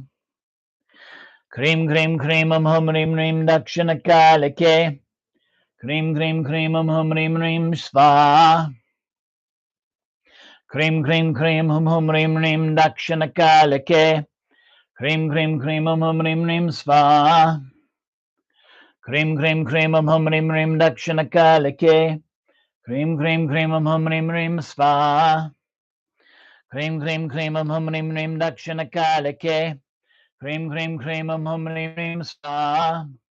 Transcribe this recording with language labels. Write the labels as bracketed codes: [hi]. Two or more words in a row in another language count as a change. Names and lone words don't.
[sa] Krim, krim, krim, hum, hum, rim, rim, dakshina kalake. Krim, krim, krim, hum, hum, rim, rim, sva. Krim, krim, krim, hum, hum, rim, rim, dakshina kalake. Krim Krim Krim Hum Rim Rim Svaha. Krim Krim Krim Hum Rim Rim Dakshinakale. Krim Krim Krim Hum Rim Rim Svaha. Krim Krim Krim Hum Rim Rim Dakshinakale. Krim Krim Krim Hum Rim Rim Svaha.